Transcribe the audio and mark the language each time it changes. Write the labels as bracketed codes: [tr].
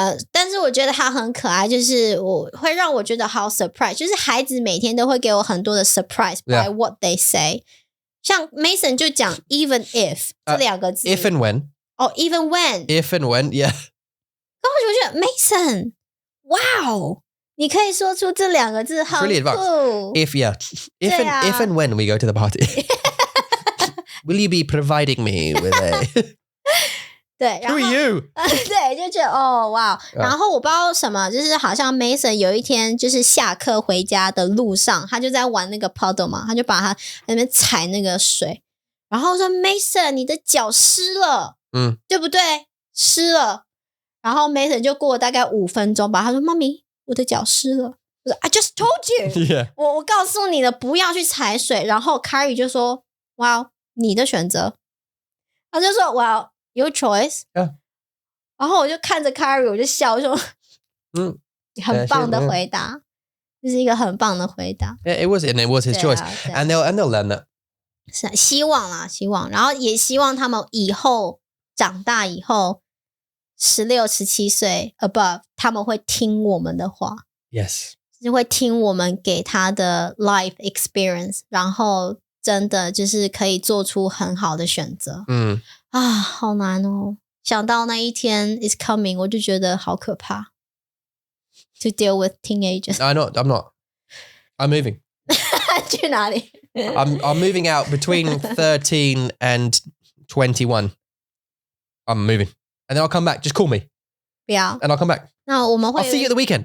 [zh] 但是我觉得他很可爱，就是会让我觉得好 surprise， 就是孩子每天都会给我很多的 surprise [en] by what they say。 [zh] 像 Mason 就讲 [en] even if [zh] 这两个字 [en] ，if and when。 even when。 if and when, yeah。 [zh] 然后我就觉得 Mason， wow， 你可以说出这两个字，很酷。 [en] If and when we go to the party, will you be providing me with a [zh] 对，然后 [en] Who are you? [zh] 对，就觉得哇！然后我不知道什么，就是好像 Mason 有一天就是下课回家的路上，他就在玩那个 puddle 嘛，他就把他在那边踩那个水，然后说 Mason 你的脚湿了，对不对？湿了。然后 Mason 就过了大概5分钟吧，他说妈咪，我的脚湿了。我说 [en] I just told you， yeah. [zh] 我告诉你了，不要去踩水。然后 Kyrie 就说哇，你的选择。他就说哇。 [en] Your choice， [zh] 然后我就看着 Kyrie， 我就笑，我说，很棒的回答，这是一个很棒的回答。 [en] Yeah, it was his choice, and they'll learn that. [zh] 是希望啦，希望，然后也希望他们以后长大以后16、17岁 above 他们会听我们的话 [en] Yes [zh] 就会听我们给他的 life experience 然后真的就是可以做出很好的选择好难哦想到那一天 [en] is coming [zh] 我就觉得好可怕 [en] to deal with teenagers I'm not I'm moving [zh] 去哪里 [en] I'm moving out between 13 and 21 I'm moving and then I'll come back just call me [zh] 不要 [en] and I'll come back [zh] 那我们会 [en] I'll see you at the weekend